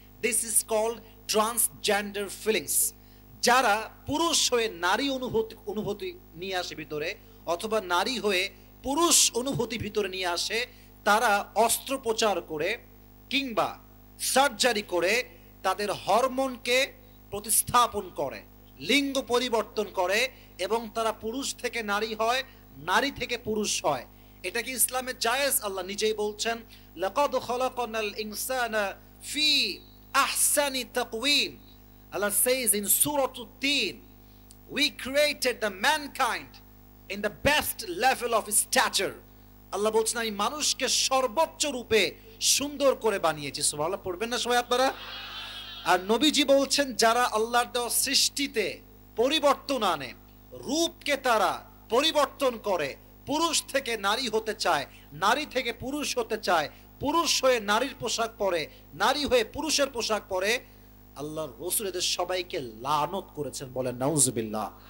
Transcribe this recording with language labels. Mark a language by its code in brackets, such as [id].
[en] This is called transgender feelings. [bn] যারা পুরুষ হয়ে নারী অনুভূতি নিয়ে আসে ভিতরে, অথবা নারী হয়ে পুরুষ অনুভূতি ভিতরে নিয়ে আসে, তারা অস্ত্রোপচার করে কিংবা সার্জারি করে তাদের হরমোনকে প্রতিস্থাপন করে, লিঙ্গ পরিবর্তন করে এবং তারা পুরুষ থেকে নারী হয়, নারী থেকে পুরুষ হয়। এটা কি ইসলামে জায়েজ? আল্লাহ নিজেই বলছেন, [ar] লাকাদ খালাকনাল ইনসানা ফি আহসানি তাকওয়িম। [en] Allah says in Surah At-Tin, we created the mankind in the best level of stature. [bn] আল্লাহ বলছেন আমি মানুষকে সর্বোচ্চ রূপে সুন্দর করে বানিয়েছি। সুবহানাল্লাহ পড়বেন না সবাই আপনারা? আর নবীজি বলছেন যারা আল্লাহর দেওয়া সৃষ্টিতে পরিবর্তন আনে, রূপকে তারা পরিবর্তন করে, পুরুষ থেকে নারী হতে চায়, নারী থেকে পুরুষ হতে চায়, পুরুষ হয়ে নারীর পোশাক পরে, নারী হয়ে পুরুষের পোশাক পরে, আল্লাহর রাসূল এদের সবাইকে লানত করেছেন। বলেন নাউজুবিল্লাহ।